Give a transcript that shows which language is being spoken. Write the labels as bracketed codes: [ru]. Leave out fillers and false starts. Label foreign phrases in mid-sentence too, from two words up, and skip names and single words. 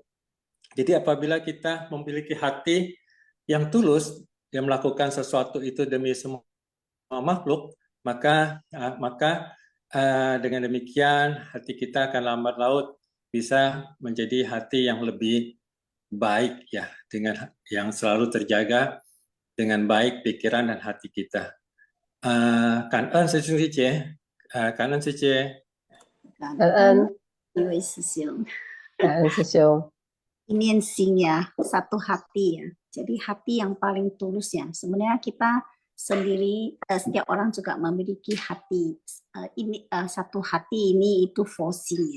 [id] Jadi apabila kita memiliki hati yang tulus, yang melakukan sesuatu itu demi semua makhluk, maka dengan demikian hati kita akan lambat laut bisa menjadi hati yang lebih baik ya, dengan yang selalu terjaga dengan baik pikiran dan hati kita. [vi] Cảm ơn Sesiong Secie. Cảm ơn Secie. Cảm ơn Iwei Sesiong. Sesiong. [id] Ini ya, satu hati ya. Jadi hati yang paling tulus ya. Sebenarnya kita sendiri, setiap orang juga memiliki hati. Satu hati ini itu forcing ya.